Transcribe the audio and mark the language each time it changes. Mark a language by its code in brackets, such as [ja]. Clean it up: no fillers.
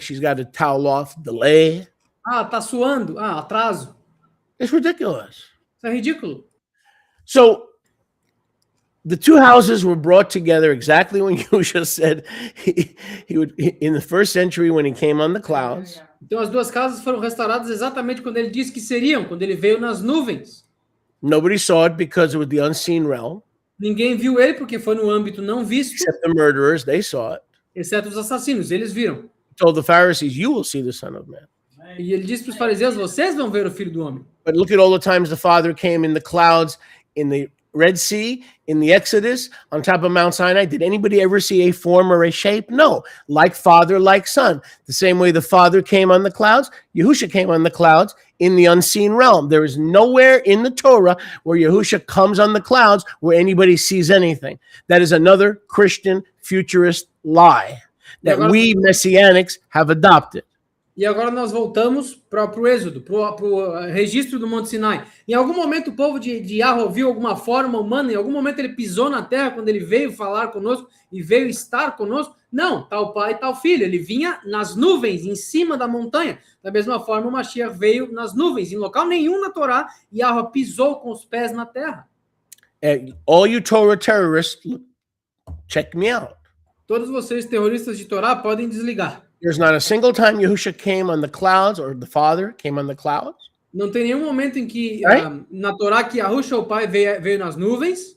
[en] She's got a towel off, delay. [pt] Ah, tá suando, atraso. [en] It's ridiculous. [pt] Isso é ridículo. [en] So the two houses were brought together exactly when Yahushua said he would, in the first century when he came on the clouds. [pt] Então as duas casas foram restauradas exatamente quando ele disse que seriam, quando ele veio nas nuvens. [en] Nobody saw it because it was the unseen realm, [pt] Ninguém viu ele porque foi no âmbito não visto, [en] except the murderers. They saw it. [pt] exceto os assassinos, eles viram. [en] He told the Pharisees, "You will see the Son of Man." [pt] E ele disse para os fariseus, vocês vão ver o Filho do Homem. [en] But look at all the times the Father came in the clouds, in the Red Sea, in the Exodus, on top of Mount Sinai, did anybody ever see a form or a shape? No. Like Father, like Son. The same way the Father came on the clouds, Yahusha came on the clouds in the unseen realm. There is nowhere in the Torah where Yahusha comes on the clouds where anybody sees anything. That is another Christian futurist lie that we Messianics have adopted. [pt] E agora nós voltamos para o Êxodo, para o registro do Monte Sinai. Em algum momento o povo de Yahweh viu alguma forma humana, em algum momento ele pisou na terra quando ele veio falar conosco e veio estar conosco? Não, tal pai, tal filho. Ele vinha nas nuvens, em cima da montanha. Da mesma forma o Mashiach veio nas nuvens. Em local nenhum na Torá, Yahweh pisou com os pés na terra. [en] All you Torah terrorists, check me out. [pt] Todos vocês terroristas de Torá podem desligar. [en] There's not a single time Yahusha came on the clouds or the Father came on the clouds. [pt] Não tem nenhum momento em que na Torá que Yahusha, o pai, veio nas nuvens.